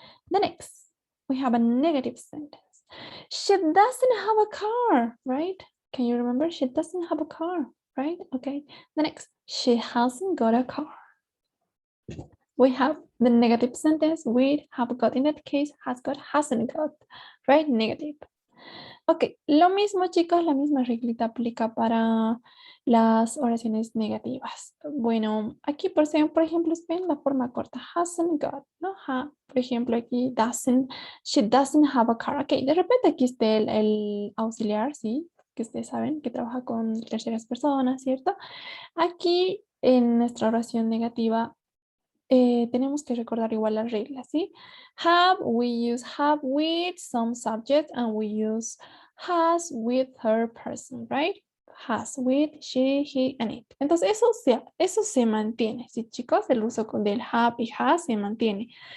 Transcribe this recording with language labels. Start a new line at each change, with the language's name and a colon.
English: The next, we have a negative sentence. She doesn't have a car, right? Can you remember? She doesn't have a car, right? Okay. The next, she hasn't got a car. We have the negative sentence with have got. In that case, has got, hasn't got, right? Negative.
Spanish: Ok, lo mismo chicos, la misma reglita aplica para las oraciones negativas. Bueno, aquí por ejemplo, ven la forma corta, hasn't got, ¿no? Por ejemplo, aquí
English: she doesn't have a car.
Spanish: Ok, de repente aquí está el auxiliar, ¿sí? Que ustedes saben que trabaja con terceras personas, ¿cierto? Aquí en nuestra oración negativa tenemos que recordar igual las reglas, ¿sí?
English: Have, we use have with some subject and we use has with her person, right? Has with she, he, and it.
Spanish: Entonces eso se mantiene, ¿sí chicos? El uso del have y has se mantiene.